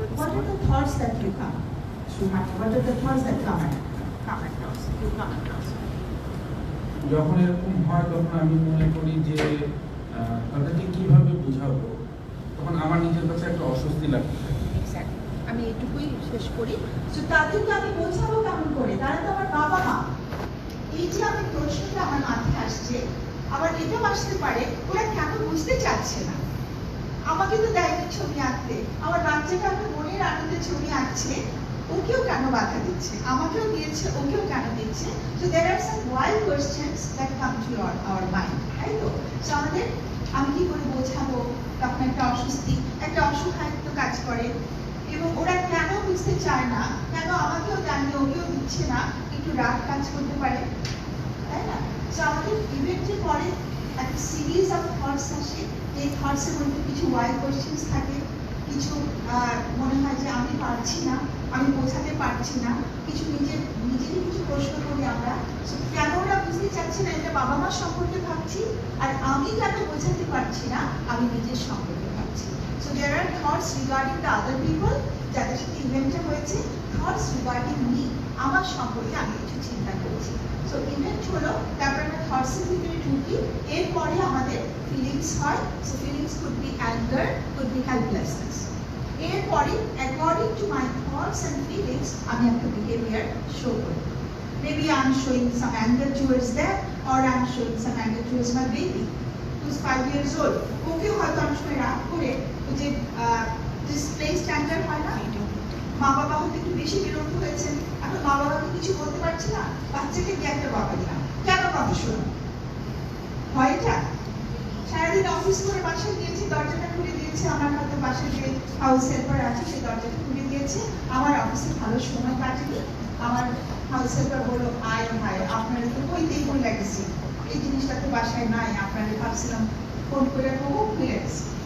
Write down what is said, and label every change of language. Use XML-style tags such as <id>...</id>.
<en>What are the thoughts that you come? What are the thoughts that come across?</en> <bn>যখন এরকম হয় তখন আমি মনে করি যে তাদেরকে কিভাবে বোঝাবো, তখন আমার নিজের কাছে একটা অস্বস্তি লাগতে থাকে। আমি এটুকুই শেষ করি। তো তাদেরকে আমি বোঝাবো কেমন করে, তারা তো আমার বাবা মা। এই যে আমি প্রশ্নটা আমার মাথায় আসছে, আবার এটাও আসতে পারে ওরা কেন বুঝতে চাচ্ছে না, আমাকে তো দেয়নি ছবি আঁকতে, আমার বাচ্চাটা আমার মনের আনন্দে ছবি আঁকছে, ওকেও কেন বাধা দিচ্ছে, আমাকেও দিয়েছে, ওকেও কেন দিচ্ছে।</bn> <en>So there are some wild questions that come to our mind,</en> <bn>তাই তো? So আমাদের আমি কি করে বোঝাবো, তখন একটা অস্বস্তি, একটা অসহায়ত্ব কাজ করে, এবং ওরা কেন বুঝতে চায় না, কেন আমাকেও জানিয়ে ওকেও দিচ্ছে না, একটু রাগ কাজ করতে পারে, তাই না? So আমাদের ইভেন্টের পরে একটা সিরিজ অফ থটস আসে, এই থটসের মধ্যে কিছু ওয়াইল্ড কোয়েশ্চেন্স থাকে, কিছু মনে হয় যে আমি পারছি না, আমি বোঝাতে পারছি না, কিছু নিজেরই কিছু প্রশ্ন করি আমরা, কেন ওরা বুঝতে চাচ্ছে না, এটা বাবা মা সম্পর্কে ভাবছি, আর আমি কেন বোঝাতে পারছি না, আমি নিজের সম্পর্কে ভাবছি।</bn> <en>So there are thoughts regarding the other people,</en> <bn>যাদের সাথে ইভেন্টটা হয়েছে,</bn> <en>thoughts regarding me,</en> <bn>আমার সম্পর্কে আমি কিছু চিন্তা করছি। So ইভেন্ট হলো, তারপর আমরা থটসের ভিতরে ঢুকি, এরপরে আমাদের ফিলিংস হয়।</bn> <en>So feelings could be anger, could be helplessness. এরপরে according to my thoughts and feelings আমি একটা behavior show করি। Maybe I'm showing some anger towards them, or I'm showing some anger towards my baby who's 5 years old.</en> <bn>ওকেও হয়তো অনেক সময় রাগ করে ওই যে ডিসপ্লে স্ট্যান্ডার্ড হয় না, মা বাবা হয়তো একটু বেশি বিরক্ত হয়েছেন, এখন মা বাবাকে কিছু বলতে পারছে না, বাচ্চাকে গিয়ে একটা বকা দিলাম, কেন কথা শোনো, হয় এটা? সারাদিন অফিস করে বাসায় গিয়েছি, দরজাটা খুলে দিয়েছে, আমার হয়তো বাসায় যে হাউস হেল্পার আছে সেই দরজাটা খুলে দিয়েছে, আমার অফিসে ভালো সময় কাটেনি, আমার হাউস হেল্পার বললো আয় ভাই আপনারা তো কইতেই ভুলে গেছি, এই জিনিসটা তো বাসায় নাই, আপনারা ভাবছিলাম ফোন করে ভুলে গেছি।</bn>